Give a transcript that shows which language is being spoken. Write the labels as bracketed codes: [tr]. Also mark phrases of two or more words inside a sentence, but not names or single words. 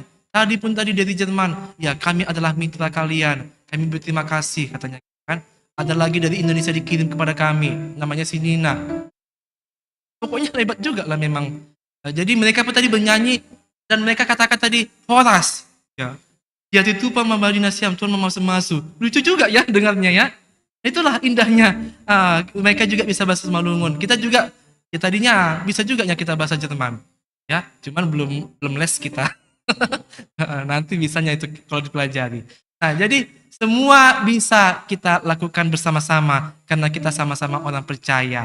[id] Tadi dari Jerman, ya kami adalah mitra kalian. Kami berterima kasih katanya kan. Ada lagi dari Indonesia dikirim kepada kami, namanya si Nina. Pokoknya hebat juga lah memang. Jadi mereka pun tadi bernyanyi dan mereka katakan tadi Horas. Ya. Dia itu [bts] pemabadi nasiam Tuhan memasu-masu. [id] Lucu juga ya dengarnya ya. Itulah indahnya. Mereka juga bisa bahasa Malungun. Kita juga ya tadinya bisa juga ya kita bahasa Jerman. Ya, cuman belum les kita. Nanti bisanya itu kalau dipelajari. Nah, jadi semua bisa kita lakukan bersama-sama karena kita sama-sama orang percaya.